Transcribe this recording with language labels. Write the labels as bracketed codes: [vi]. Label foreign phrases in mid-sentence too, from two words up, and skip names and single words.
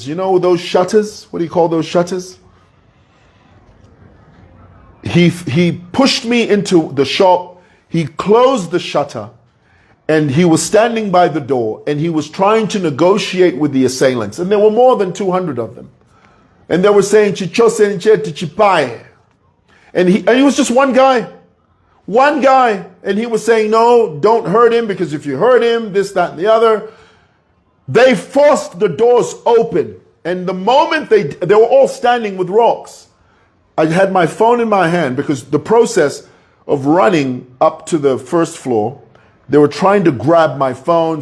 [en] You know those shutters? What do you call those shutters? He pushed me into the shop, he closed the shutter, and he was standing by the door, and he was trying to negotiate with the assailants. And there were more than 200 of them. And they were saying, [ny] Chichose ncheti chipaye. [en] And he was just one guy. One guy. And he was saying, no, don't hurt him, because if you hurt him, this, that, and the other. They forced the doors open. And the moment they were all standing with rocks. I had my phone in my hand, because the process of running up to the first floor, they were trying to grab my phone.